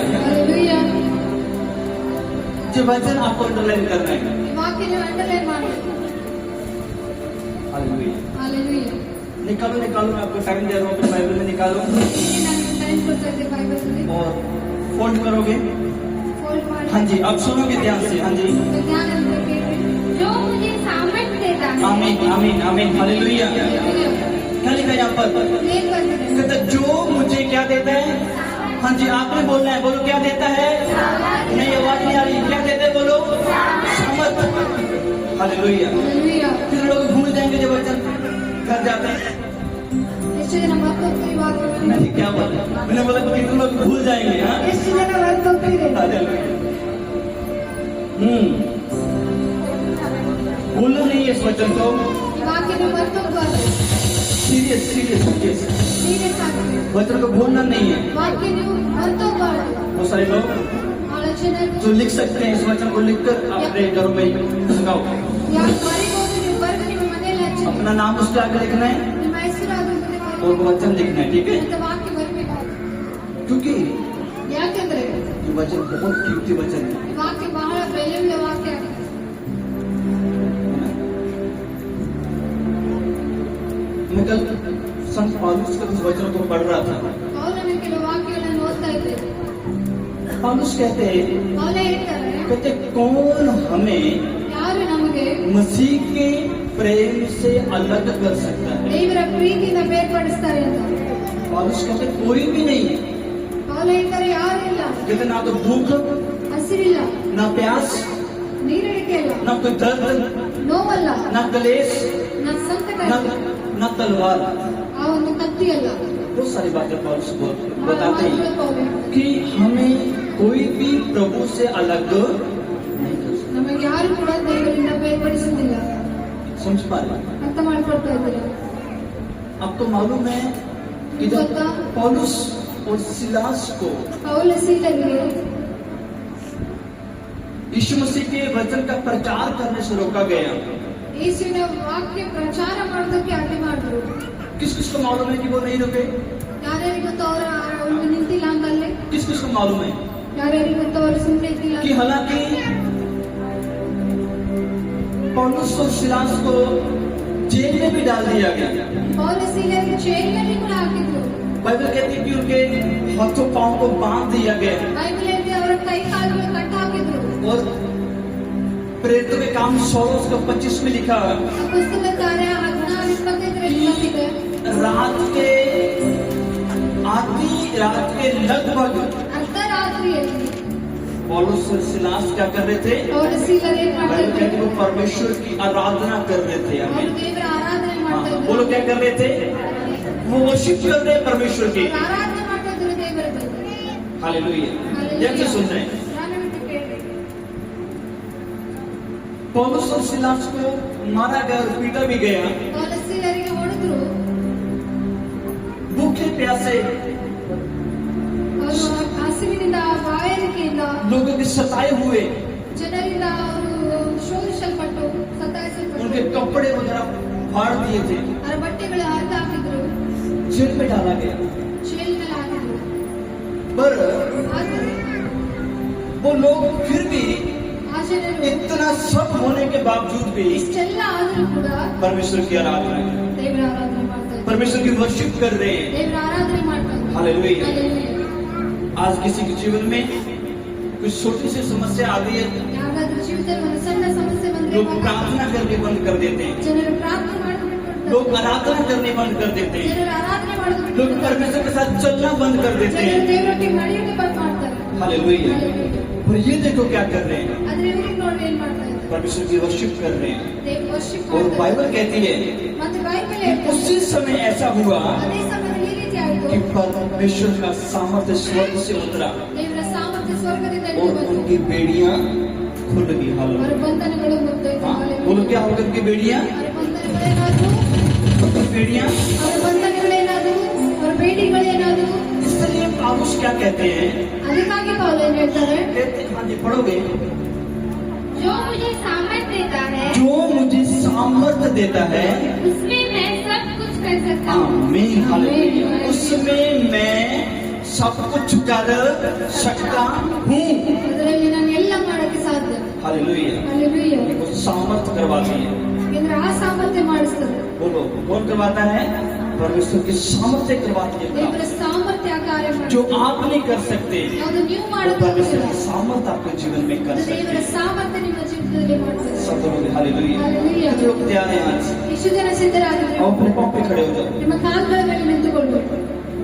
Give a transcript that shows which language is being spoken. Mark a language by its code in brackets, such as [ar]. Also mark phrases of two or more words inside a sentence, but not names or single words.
[kn] ಹಾಲೆಲೂಯಾ. [hi] जो वचन आपको अंडरलाइन करना है। [kn] ಈ ವಾಕ್ಯನ ಅಂಡರ್ಲೈನ್ ಮಾಡಿ. [hi] हालेलुया। [kn] ಹಾಲೆಲೂಯಾ. [hi] निकालो निकालो, मैं आपको टाइम दे रहा हूँ, अपने बाइबल में निकालो [kn] ಇಲ್ಲಿ ನಾನು ಟೈಮ್ ಕೊಡ್ತಾ ಇದ್ದೆ ಬೈಬಲ್ನಲ್ಲಿ. [hi] और फोल्ड करोगे। [kn] ಫೋಲ್ಡ್ ಮಾಡಿ. [hi] हाँ जी, अब सुनोगे ध्यान से। हाँ जी, [kn] ಜ್ಞಾನ ಅಂತ ಕೇಳಿ. [hi] जो मुझे सामर्थ देता है। आमीन आमीन आमीन, हालेलुया। [kn] ಹಾಲೆಲೂಯಾ. [hi] क्या लिखा है यहाँ पर? [kn] ಏನ್ ಬಂದಿದೆ? [hi] कहता है, जो मुझे क्या देता है? हाँ जी, आपने बोलना है। बोलो क्या देता है? नहीं, आवाज नहीं आ रही। क्या देता है? बोलो सामर्थ। हालेलुया। [kn] ಹಾಲೆಲೂಯಾ. [hi] फिर लोग भूल जाएंगे जब वचन घर जाते हैं। [kn] ಎಷ್ಟು ಜನ ಮರ್ತೋಗ್ತೀರಿ ಈ ವಾಕ್ಯವನ್ನು? [hi] मैंने क्या बोला? मैंने बोला कि कितने लोग भूल जाएंगे। हाँ, [kn] ಎಷ್ಟು ಜನ ಮರ್ತೋಗ್ತೀರಿ? [hi] हालेलुया। भूलना नहीं है इस वचन को। [kn] ಈ ವಾಕ್ಯನ ಮರ್ತೋಗ್ಬಾರ್ದು. [hi] सीरियस सीरियस सीरियस, [kn] ಸೀರಿಯಸ್ ಆಗಿ [hi] वचन को भूलना नहीं है। [kn] ವಾಕ್ಯ ನೀವು ಮರ್ತೋಗ್ಬಾರ್ದು. [hi] बहुत सारे लोग [kn] ಬಹಳ ಜನರು [hi] जो लिख सकते हैं इस वचन को लिखकर अपने घरों में लगाओ। [kn] ಯಾರು ಮರಿಬೋದು ನೀವು ಬರೆದು ನಿಮ್ಮ मनेಯಲ್ಲಿ ಹಚ್ಚಿ. [hi] अपना नाम उसके आगे लिखना है [kn] ನಿಮ್ಮ ಹೆಸರು ಅದ್ರ ಮುಂದೆ ಬರೆದು. [hi] और वचन लिखना है, ठीक है? [kn] ಅಂತ ವಾಕ್ಯ ಬರಬೇಕು. [hi] क्योंकि [kn] ಯಾಕೆಂದ್ರೆ [hi] ये वचन बहुत कीमती वचन है। [kn] ಈ ವಾಕ್ಯ ಬಹಳ ಬೆಲೆಯುಳ್ಳ ವಾಕ್ಯ ಆಗಿದೆ. [hi] मैं कल संत पौलुस के उस वचन को पढ़ रहा था। [kn] ಪೌಲನ ಕೆಲವು ವಾಕ್ಯಗಳನ್ನು ಓದ್ತಾ ಇದ್ದೆ. [hi] पौलुस कहते हैं, [kn] ಪೌಲ ಹೇಳ್ತಾರೆ [hi] कहते कौन हमें [kn] ಯಾರು ನಮಗೆ [hi] मसीह के प्रेम से अलग कर सकता है? [kn] ದೇವರ ಪ್ರೀತಿಯಿಂದ ಬೇರ್ಪಡಿಸ್ತಾರೆ ಅಂತ. [hi] पौलुस कहते कोई भी नहीं। [kn] ಪೌಲ ಹೇಳ್ತಾರೆ ಯಾರು ಇಲ್ಲ. [hi] कहते ना तो भूख, [kn] ಹಸಿರಿಲ್ಲ, [hi] ना प्यास, [kn] ನೀರಡಿಕೆ ಇಲ್ಲ, [hi] ना कोई दर्द, [kn] ನೋವಲ್ಲ, [hi] ना कलेश, [kn] ನನ್ನ ಸಂಕಟ [hi] ना [kn] ಇಲ್ಲ, [hi] ना तलवार। [kn] ಆ ಒಂದು ಕತ್ತಿ ಅಲ್ಲ. [hi] बहुत सारी बातें पौलुस [kn] ಬಹಳ [hi] बताते हैं [kn] ಮಾತುಗಳು ಪೌಲ ಹೇಳ್ತಾರೆ. [hi] कि हमें कोई भी प्रभु से अलग नहीं कर सकता। [kn] ನಮಗೆ ಯಾರು ಕೂಡ ದೇವರಿಂದ ಬೇರ್ಪಡಿಸುವುದಿಲ್ಲ. [hi] समझ पा रहे हैं? [kn] ಅರ್ಥ ಮಾಡ್ಕೊಳ್ತಾ ಇದ್ದೀರಾ? [hi] आपको मालूम है कि जब पौलुस और सिलास को [kn] ಪೌಲ ಸೀಲರಿಗೆ [hi] यीशु मसीह के वचन का प्रचार करने से रोका गया। [kn] ಯೇಸುವಿನ ವಾಕ್ಯ ಪ್ರಚಾರ ಮಾಡೋದಕ್ಕೆ ಅಡ್ಡಿ ಮಾಡಿದ್ರು. [hi] किस किस को मालूम है कि वो नहीं रुके? [kn] ಯಾರ್ಯಾರಿಗೆ ಗೊತ್ತು ಅವ್ರು ನಿಂತಿಲ್ಲ ಅಂತಲ್ಲೇ? [hi] किस किस को मालूम है [kn] ಯಾರ್ಯಾರಿಗೆ ಗೊತ್ತು ಅವ್ರು ಸುಮ್ಮನೆ ಇದ್ದಿಲ್ಲ? [hi] कि हालांकि पौलुस और सिलास को जेल में भी डाल दिया गया। [kn] ಪೌಲ ಸೀಲರಿಗೆ ಜೈಲಿನಲ್ಲಿ ಕೂಡ ಹಾಕಿದ್ರು. [hi] बाइबल कहती है कि उनके हाथों पांव को बांध दिया गया [kn] ಬೈಬಲ್ ಹೇಳ್ತಿ ಅವರ ಕೈ ಕಾಲುಗಳು ಕಟ್ಟ ಹಾಕಿದ್ರು. [hi] और प्रेरितों के काम 16 उसका 25 में लिखा है [kn] ಆ ಪುಸ್ತಕ ಕಾರ್ಯ 16:25 ಬಂದಿದೆ. [hi] आधी रात के लगभग [kn] ಅರ್ಧರಾತ್ರಿಯಲ್ಲಿ [hi] पौलुस और सिलास क्या कर रहे थे? [kn] ಪೌಲ ಸೀಲರು ಏನ್ ಮಾಡ್ತಾ [hi] बाइबल कहती है [kn] ಇದ್ರು? [hi] वो परमेश्वर की आराधना कर रहे थे। [kn] ಅವರು [hi] आमीन। [kn] ದೇವರ ಆರಾಧನೆ [hi] हाँ, [kn] ಮಾಡ್ತಾ [hi] वो लोग [kn] ಇದ್ರು. [hi] क्या कर रहे थे? वो वर्शिप कर रहे हैं परमेश्वर की। [kn] ಅವ್ರು ಆರಾಧನೆ ಮಾಡ್ತಾ ಇದ್ರು ದೇವರದ್ದು. [hi] हालेलुया। ध्यान से सुन रहे हैं। [kn] ನಾನು ಬಿಟ್ಟು ಕೇಳಿ. [hi] पौलुस और सिलास को मारा गया और पीटा भी गया। [kn] ಪೌಲ ಸೀಲರಿಗೆ ಹೊಡೆದ್ರು. [hi] भूखे प्यासे [kn] ಅವರು ಹಸಿವಿನಿಂದ ಬಾಯಾರಿಕೆಯಿಂದ [hi] लोगों के सताए हुए, [kn] ಜನರಿಂದ ಅವರು ಶೋಧಿಸಲ್ಪಟ್ಟು ಸತಾಯಿಸಲ್ಪಟ್ಟು [hi] उनके कपड़े वगैरह फाड़ दिए थे, [kn] ಅವರ ಬಟ್ಟೆಗಳು ಹರಿದು ಹಾಕಿದ್ರು. [hi] जेल में डाला गया। [kn] ಜೈಲಿನಲ್ಲಿ ಹಾಕಿದ್ರು. [hi] पर [kn] ಆದರೆ [hi] वो इतना सब होने के बावजूद भी [kn] ಇಷ್ಟೆಲ್ಲ ಆದ್ರೂ ಕೂಡ [hi] परमेश्वर की आराधना कर, [kn] ದೇವರ ಆರಾಧನೆ ಮಾಡ್ತಾ ಇದ್ದಾರೆ. [hi] परमेश्वर की वर्शिप कर रहे हैं। [kn] ದೇವರ ಆರಾಧನೆ ಮಾಡ್ತಾ ಇದ್ದಾರೆ. [hi] हालेलुया। [kn] Hallelujah. [hi] आज किसी के जीवन में कुछ छोटी सी समस्या आ गई है, [kn] ಯಾವ್ದಾದ್ರೂ ಜೀವಿತದಲ್ಲಿ ಒಂದು ಸಣ್ಣ ಸಮಸ್ಯೆ ಬಂದ್ರೆ [hi] लोग प्रार्थना करने बंद कर देते हैं, [kn] ಜನರು ಪ್ರಾರ್ಥನೆ ಮಾಡೋದು ಬಿಟ್ಬಿಡ್ತಾರೆ. [hi] लोग आराधना करने बंद कर देते हैं, [kn] ಜನರು ಆರಾಧನೆ ಮಾಡೋದು [hi] लोग [kn] ಬಿಟ್ಬಿಡ್ತಾರೆ. [hi] परमेश्वर के साथ चलना बंद कर देते [kn] ಜನರು [hi] हैं। [kn] ದೇವರೊಟ್ಟಿಗೆ ನಡೆಯೋಕೆ ಬಂದ್ ಮಾಡ್ತಾರೆ. [hi] हालेलुया। [kn] Hallelujah. [hi] और ये देखो क्या कर रहे हैं, [kn] ಆದ್ರೆ ಇವ್ರಿಗೆ ನೋಡಿ ಏನ್ ಮಾಡ್ತಾ ಇದ್ದಾರೆ? [hi] परमेश्वर की वर्शिप कर रहे हैं। [kn] ದೇವ್ ವರ್ಷಿಪ್ [hi] और [kn] ಮಾಡ್ತಾರೆ. [hi] बाइबल कहती है [kn] ಮತ್ತೆ ಬೈಬಲ್ [hi] कि [kn] ಹೇಳ್ತಾರೆ, [hi] उसी समय ऐसा हुआ [kn] ಅದೇ ಸಮಯದಲ್ಲಿ ಈ ರೀತಿ ಆಯ್ತು. [hi] कि परमेश्वर का सामर्थ्य स्वर्ग से उतरा [kn] ದೇವರ ಸಾಮರ್ಥ್ಯ ಸ್ವರ್ಗದಿಂದ ಇಳಿದು [hi] और [kn] ಬಂತು. [hi] उनकी बेड़ियां खुल गई। [kn] ಅವರ [hi] हालेलुया। [kn] ಬಂಧನಗಳು ಮುಗ್ದೋಯ್ತು. [hi] हाँ, [kn] Hallelujah. [hi] बोलो क्या होगा, उनकी बेड़ियां, [kn] ಅವರ ಬಂಧನಗಳೇನಾದ್ರು, [hi] बेड़ियां। [kn] ಅವರ ಬಂಧನಗಳೇನಾದ್ರು, ಅವರ ಬೇಡಿಗಳೇನಾದ್ರು. [hi] इसलिए पौलुस क्या कहते हैं, [kn] ಅದಕ್ಕಾಗಿ ಪೌಲ್ ಏನ್ ಹೇಳ್ತಾರೆ? [hi] कहते हैं, हाँ जी पढ़ोगे, जो मुझे सामर्थ देता है जो मुझे सामर्थ्य देता है, उसमें मैं सब कुछ कर सकता हूँ। आमीन। हालेलुया। उसमें मैं सब कुछ कर सकता हूँ। [kn] ಅದರಲ್ಲಿ ನಾನು ಎಲ್ಲ ಮಾಡಕ್ಕೆ ಸಾಧ್ಯ. [hi] हालेलुया। [kn] Hallelujah. [hi] वो सामर्थ्य करवाती है। [kn] ಯಾಕಂದ್ರೆ ಆ ಸಾಮರ್ಥ್ಯ ಮಾಡಿಸ್ತದೆ. [hi] बोलो कौन करवाता है, परमेश्वर की सामर्थ्य करवाती है। [kn] ದೇವರ ಸಾಮರ್ಥ್ಯ ಆ कार्य [hi] जो [kn] ಮಾಡ್ತದೆ. [hi] आप नहीं कर सकते, [kn] ಯಾವುದು ನೀವು [hi] वो [kn] ಮಾಡೋದು [hi] परमेश्वर [kn] ಆಗೋದಿಲ್ಲ. [hi] की सामर्थ्य आपके जीवन में कर [kn] ಅದು [hi] सकते [kn] ದೇವರ [hi] हैं। [kn] ಸಾಮರ್ಥ್ಯ ನಿಮ್ಮ ಜೀವಿತದಲ್ಲಿ ಮಾಡ್ತದೆ. [hi] सब लोग हालेलुया। [kn] Hallelujah. [hi] कितने लोग तैयार हैं आज? [kn] ಇಷ್ಟು ಜನ ಸಿದ್ಧರಾಗಿದ್ರೆ [hi] आप अपने पाँव पे खड़े हो जाओ। [kn] ನಿಮ್ಮ ಕಾಲುಗಳ ಮೇಲೆ ನಿಂತುಕೊಳ್ಬೇಕು.